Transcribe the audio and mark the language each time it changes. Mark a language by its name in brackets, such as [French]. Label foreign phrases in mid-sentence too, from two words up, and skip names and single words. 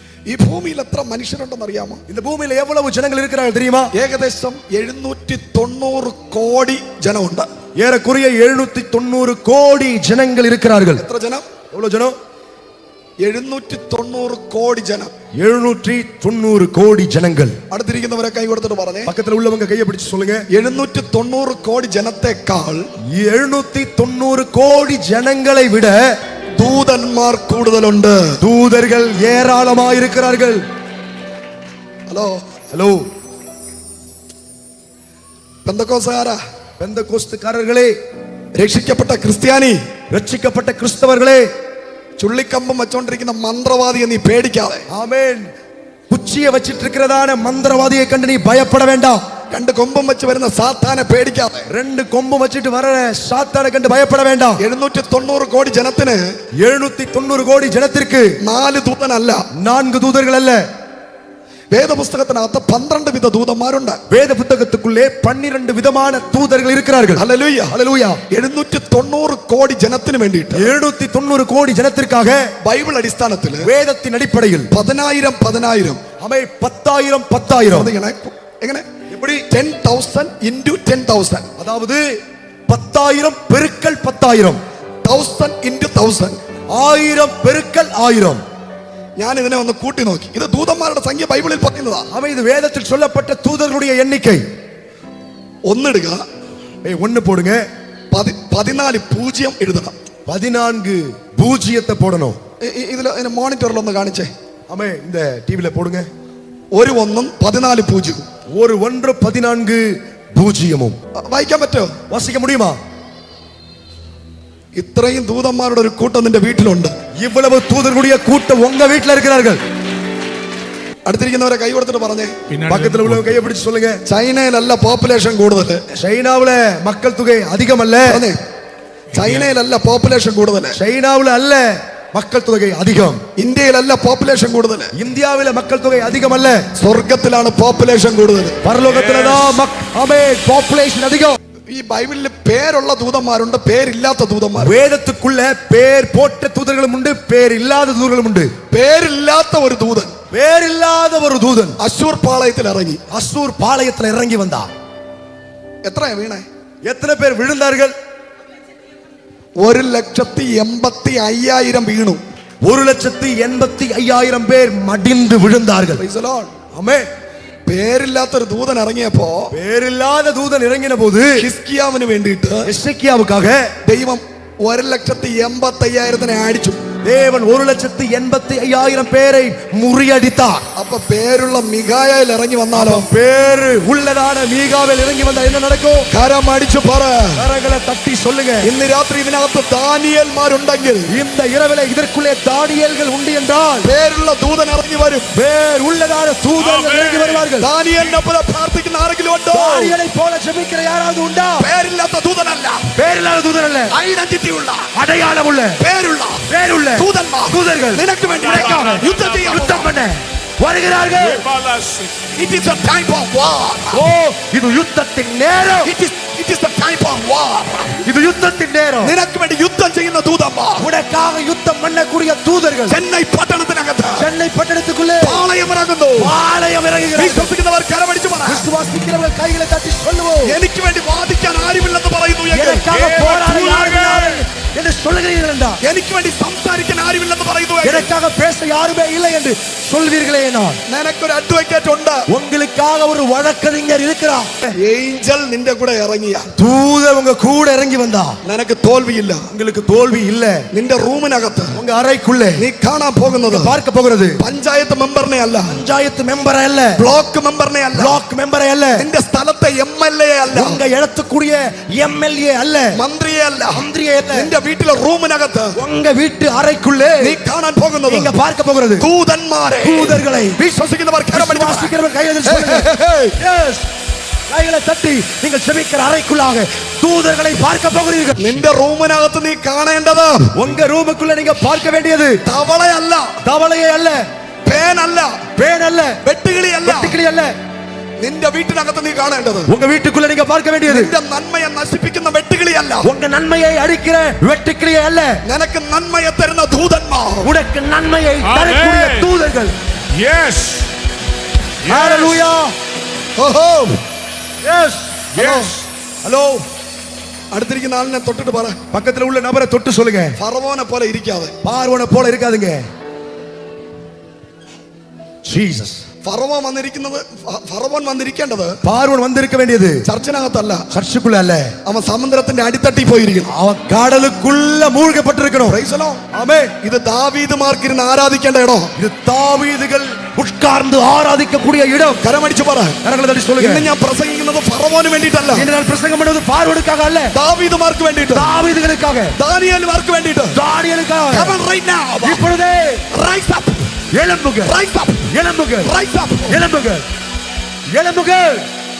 [Malayalam] ഈ ഭൂമിയിൽ എത്ര മനുഷ്യരുണ്ടെന്ന് അറിയാമോ? [Tamil] இந்த பூமியில எவ்வளவு ஜனங்கள் இருக்கிறார்கள் தெரியுமா? [Malayalam] ഏകദേശം 790 കോടി ജനമുണ്ട്. [Tamil] ஏறக்குறைய 790 கோடி ஜனங்கள் இருக்கிறார்கள். [Malayalam] എത്ര ജനം? [Tamil] எவ்வளவு ஜனம்? [Malayalam] 790 കോടി ജനം. [Tamil] 790 கோடி ஜனங்கள். [Malayalam] അടുത്തിരിക്കുന്നവരെ കൈ കൊടുത്തിട്ട് പറഞ്ഞേ, [Tamil] பக்கத்துல உள்ளவங்க கையை பிடிச்சு சொல்லுங்க. [Malayalam] 790 കോടി ജനത്തെക്കാൾ [Tamil] 790 கோடி ஜனங்களை விட [Malayalam] ദൂതന്മാർ കൂടുതലുണ്ട്. [Tamil] தூதர்கள் ஏராளமாக இருக்கிறார்கள். [Malayalam] ഹലോ [Tamil] ஹலோ, [Malayalam] പെന്തക്കോസ്തുകാരാ, [Tamil] பெந்தகோஸ்துக்காரர்களே, [Malayalam] രക്ഷിക്കപ്പെട്ട ക്രിസ്ത്യാനി, [Tamil] ரட்சிக்கப்பட்ட கிறிஸ்தவர்களே, [Malayalam] ചുള്ളിക്കമ്പം വെച്ചോണ്ടിരിക്കുന്ന മന്ത്രവാദിയെ നീ പേടിക്കാതെ. [Tamil] ஆமென். குச்சியை வச்சிட்டு இருக்கிறதான மந்திரவாதியை கண்டு நீ பயப்பட வேண்டாம். [Malayalam] 2 കൊമ്പം വെച്ച് വരുന്ന സാത്താനെ പേടിക്കാതെ. [Tamil] 2 கொம்பு வச்சிட்டு வர சாத்தானை கண்டு பயப்பட வேண்டாம். [Malayalam] 790 കോടി ജനത്തിന് [Tamil] 790 கோடி ஜனத்திற்கு [Malayalam] 4 ദൂതനല്ല, [Tamil] 4 தூதர்கள் அல்ல. [Malayalam] വേദപുസ്തകത്തിനകത്ത് 12 വിധ ദൂതന്മാരുണ്ട്. [Tamil] வேத புத்தகத்துக்குள்ளே 12 விதமான தூதர்கள் இருக்கிறார்கள். [Malayalam] ഹല്ലേലൂയ, [Tamil] ஹல்லேலூயா. [Malayalam] 790 കോടി ജനത്തിന് വേണ്ടിയിട്ട് [Tamil] 790 கோடி ஜனத்திற்காக [Malayalam] ബൈബിൾ അടിസ്ഥാനത്തിൽ [Tamil] வேதத்தின் அடிப்படையில் [Malayalam] 10,000 [Tamil] அவை 10,000 [Malayalam] എങ്ങനെ? [Tamil] எப்படி? [Malayalam] 10,000 into 10,000, [Tamil] அதாவது 10,000 பெருக்கல் 10,000, [Malayalam] 1000 into 1000, [Tamil] 1000 பெருக்கல் 1000. [Malayalam] ഞാൻ ഇതിനെ ഒന്ന് കൂട്ടി നോക്കി. ഇത് ദൂതന്മാരുടെ സംഖ്യ ബൈബിളിൽ പറയുന്നതാ. [Tamil] அவை இது வேதத்தில் சொல்லப்பட்ட தூதர்களுடைய எண்ணிக்கை. [Malayalam] ഒന്നിടുക, [Tamil] 1 போடுங்க, [Malayalam] 14 പൂജ്യം എഴുതണം. [Tamil] 14 பூஜ்ஜியத்தை போடணும். [Malayalam] ഇതിൽ മോണിറ്ററിൽ ഒന്ന് കാണിച്ചേ. [Tamil] ஆமே, இந்த டிவில போடுங்க. [Malayalam] ഒരു 1ഉം 14 പൂജ്യവും. [Tamil] ஒரு 1 14 பூஜ்ஜியமும். [Malayalam] വായിക്കാൻ പറ്റുമോ? [Tamil] வாசிக்க முடியுமா? [Malayalam] ഇത്രയും ദൂതന്മാരുടെ ഒരു കൂട്ടം നിന്റെ വീട്ടിലുണ്ട്. [Tamil] இவ்வளவு தூதர்களுடைய கூட்டம் உங்க வீட்டில் இருக்கிறார்கள். [Malayalam] അടുത്തിരിക്കുന്നവരെ കൈ കൊടുത്തിട്ട് പറഞ്ഞേ, [Tamil] பக்கத்துல உள்ளவங்க கையை பிடிச்சு சொல்லுங்க. [Malayalam] ചൈനയിലല്ല പോപ്പുലേഷൻ കൂടുതൽ, [Tamil] சைனாவுல மக்கள் தொகை அதிகம் அல்ல. [Malayalam] ചൈനയിലല്ല പോപ്പുലേഷൻ കൂടുതൽ, [Tamil] சைனாவுல அல்ல மக்கள் தொகை அதிகம். [Malayalam] ഇന്ത്യയിലല്ല പോപ്പുലേഷൻ കൂടുതൽ, [Tamil] இந்தியாவில மக்கள் தொகை அதிகம் அல்ல. [Malayalam] സ്വർഗത്തിലാണ് പോപ്പുലേഷൻ കൂടുതൽ. [Tamil] பரலோகத்துலதான் பாப்புலேஷன் அதிகம். [Malayalam] ഈ ബൈബിളിൽ പേരുള്ള ദൂതന്മാരുണ്ട്, പേരില്ലാത്ത ദൂതന്മാർ. [Tamil] വേദத்துக்குள்ள [Malayalam] പേർ പോട്ട [Tamil] தூதர்களும் உண்டு, பேர் இல்லாத தூதர்களும் உண்டு. [Malayalam] പേരില്ലാത്ത ഒരു ദൂതൻ, പേരില്ലാத ഒരു ദൂതൻ അശൂർ പാളയത്തിൽ ഇറങ്ങി. [Tamil] அசூர் பாளையத்துல இறங்கி வந்தா. [Malayalam] എത്രയാ വീണേ? [Tamil] எத்தனை பேர் விழுந்தார்கள்? [Malayalam] 1,85,000 വീണു. [Tamil] 1,85,000 பேர் மடிந்து விழுந்தார்கள். [English] Praise the Lord. [Tamil] ஆமென். [Malayalam] പേരില്ലാത്തൊരു ദൂതൻ ഇറങ്ങിയപ്പോ, [Tamil] പേരില്ലാத தூதன் இறங்கின போது [Malayalam] ഹിസ്കിയാവിന് വേണ്ടിയിട്ട് [Tamil] எசேக்கியாவுக்காக [Malayalam] ദൈവം 1,85,000 അടിച്ചു. [Tamil] தேவன் 1,85,000 பேரை முறியடித்தார். [Malayalam] അപ്പൊ പേരുള്ള മിഖായേൽ ഇറങ്ങി വന്നാലോ? [Tamil] பேரு உள்ளதான மீகாவேல் இறங்கி வந்தா என்ன நடக்கும்? [Malayalam] കരം അടിച്ചു പറ, [Tamil] கரங்களை தட்டி சொல்லுங்க. [Malayalam] ഇന്ന് രാത്രി ഇതിനകത്ത് ദാനിയേൽമാരുണ്ടെങ്കിൽ, [Tamil] இந்த இரவிலே இதற்குள்ளே தானியேல்கள் உண்டு என்றால் [Malayalam] പേരുള്ള ദൂതൻ ഇറങ്ങി വരും. [Tamil] பேர் உள்ளதான தூதர்கள் இறங்கி வருவார்கள். [Malayalam] ദാനിയേലിനെ പോലെ പ്രാർത്ഥിക്കുന്ന ആരെങ്കിലും ഉണ്ടോ? [Tamil] தானியேலை போல ஜெபிக்கிற யாராவது உண்டா? [Malayalam] പേരില്ലാത്ത ദൂതനല്ല, [Tamil] பேரில்லாத தூதன் அல்ல, [Malayalam] ഐഡന്റിറ്റി ഉള്ള, [Tamil] அடையாளம் உள்ள, [Malayalam] പേരുള്ള [Tamil] தூதர்கள் [Malayalam] നിനക്ക് വേണ്ടി [Tamil] யுத்தம் பண்ண வருகிறார்கள். [English] It is a time of war. [Tamil] ஓ, இது யுத்தத்தின் நேரம். [English] It is the time of war. [Tamil] இது யுத்தத்தின் நேரம். [Malayalam] നിനക്ക് വേണ്ടി യുദ്ധം ചെയ്യുന്ന ദൂതന്മാർ, [Tamil] உனக்காக யுத்தம் பண்ணக்கூடிய தூதர்கள் [Malayalam] ചെന്നൈ പട്ടണത്തിനകത്ത്, [Tamil] சென்னை பட்டணத்துக்குள்ளே [Malayalam] പാളയം ഇറങ്ങുന്നു. [Tamil] பாளையம் இறங்குகிறார்கள். [Malayalam] വിശ്വസിക്കുന്നവർ കരമടിച്ചു പറ, [Tamil] விசுவாசிக்கிறவர்கள் கைகளை தட்டி சொல்லுவோம், [Malayalam] എനിക്ക് വേണ്ടി വാദിക്കാൻ ആരുമില്ലെന്ന് പറയുന്നു എങ്കിൽ, [Tamil] எனக்காக போராட யாரும் என்று சொல்லுகிறீர்கள் என்றால், [Malayalam] എനിക്ക് വേണ്ടി സംസാരിക്കാൻ ആരുമില്ലെന്ന് പറയുന്നു എങ്കിൽ, [Tamil] எனக்காக பேச யாருமே இல்லை என்று சொல்வீர்களே. நான் [Malayalam] നിനക്കൊരു അഡ്വക്കേറ്റ് ഉണ്ട്, [Tamil] உங்களுக்காக ஒரு வழக்கறிஞர் இருக்கிறார். [Malayalam] ഏഞ്ചൽ നിന്റെ കൂടെ ഇറങ്ങിയ, [Tamil] தூதர் உங்க கூட இறங்கி வந்தா [Malayalam] നിനക്ക് തോൽവിയില്ല. [Tamil] உங்களுக்கு தோல்வி இல்ல. [Malayalam] നിന്റെ റൂമിനകത്ത് [Tamil] உங்க அறைக்குள்ளே [Malayalam] നീ കാണാൻ പോകുന്നത് [Tamil] பார்க்க போகிறது [Malayalam] പഞ്ചായത്ത് മെമ്പറിനെ അല്ല, [Tamil] பஞ்சாயத்து மெம்பரை அல்ல, [Malayalam] ബ്ലോക്ക് മെമ്പറിനെ അല്ല, [Tamil] பிளாக் மெம்பரை அல்ல, [Malayalam] നിന്റെ സ്ഥലത്തെ MLA അല്ല, [Tamil] உங்க இடத்துக்குரிய MLA அல்ல, [Malayalam] മന്ത്രിയെ അല്ല, [Tamil] மந்திரியே அல்ல. [Malayalam] നിന്റെ വീട്ടിലെ റൂമിനകത്ത് [Tamil] உங்க வீட்டு அறைக்குள்ளே [Malayalam] നീ കാണാൻ പോകുന്നത്, [Tamil] நீங்க பார்க்க போகிறது [Malayalam] ദൂതന്മാരെ. [Tamil] தூதர்களை. [Malayalam] വിശ്വസിക്കുന്നവർ [Tamil] விசுவாசிக்கிறவர் கைகளை சொல்லுங்க. Yes. கைகளை தட்டி நீங்கள் செபிக்கிற அறைக்குள்ளாக தூதர்களை பார்க்க போகிறீர்கள். [Malayalam] നിന്റെ റൂമിനകത്ത് നീ കാണേണ്ടത്, [Tamil] உங்க ரூமுக்குள்ள நீங்க பார்க்க வேண்டியது [Malayalam] തവളയല്ല, [Tamil] தவளையே அல்ல, [Malayalam] പേനല്ല, [Tamil] பேன் அல்ல, [Malayalam] വെട്ടുകിളി അല്ല, [Tamil] வெட்டுக்கிளி அல்ல. [Malayalam] നിന്റെ വീട്ടിനകത്ത് നീ കാണേണ്ടത്, [Tamil] உங்க வீட்டுக்குள்ள நீங்க பார்க்க வேண்டியது [Malayalam] നിന്റെ നന്മയെ നശിപ്പിക്കുന്ന വെട്ടുകിളിയല്ല, [Tamil] உங்க நன்மையை அடிக்கிற வெட்டுக்கிளியே அல்ல, [Malayalam] നിനക്ക് നന്മയെ തരുന്ന ദൂതന്മാർ. [Tamil] உனக்கு நன்மையை தரக்கூடிய தூதர்கள். [English] Yes. Hallelujah. ഓഹോ Yes. Yes. [Malayalam] ഹലോ, അടുത്തിരിക്കുന്ന ആളിനെ തൊട്ടിട്ട് പറ, [Tamil] பக்கத்துல உள்ள நபரை தொட்டு சொல்லுங்க, [Malayalam] ഫറവോനെ പോലെ ഇരിക്കാതെ. [Tamil] பார்வோனை போல இருக்காதீங்க. [English] Jesus. [Malayalam] ഫറവോൻ വന്നിരിക്കേണ്ടത് [Tamil] பார்வோன் வந்திருக்க வேண்டியது [Malayalam] ചർച്ചിനകത്തല്ല, [Tamil] சர்ச்சுக்குள்ள அல்ல, [Malayalam] അവൻ സമുദ്രത്തിന്റെ അടിത്തട്ടി പോയിരിക്കണം. [Tamil] அவன் கடலுக்குள்ள மூழ்கப்பட்டிருக்கணும். [English] Praise the Lord. [Tamil] ஆமென். [Malayalam] ഇത് ദാവീദുമാർക്കിരുന്ന് ആരാധിക്കേണ്ട ഇടം. [Tamil] இது தாவீதுகள் உட்கார்ந்து ஆராதிக்கக்கூடிய இடம். [Malayalam] കരമടിച്ചു പറ, [Tamil] கரங்களை தட்டி சொல்லுங்க. [Malayalam] ഇന്ന് ഞാൻ പ്രസംഗിക്കുന്നത് ഫറവോന് വേണ്ടിയിട്ടല്ല, [Tamil] இன்று நான் பிரசங்கம் பண்ணுவது பார்வோனுக்காக அல்ல, [Malayalam] ദാവീദുമാർക്ക് വേണ്ടിയിട്ട്, [Tamil] தாவீதுகளுக்காக, [Malayalam] ദാനിയേൽമാർക്ക് വേണ്ടിയിട്ട്. [Tamil] தானியேலுக்காக. [English] Come on right now. [Tamil] இப்பொழுதே [English] Rise up. [Tamil] எழும்புக, [English] Rise up. [Tamil] எழும்புக, [English] Rise up. [Tamil] எழும்புக, எழும்புக.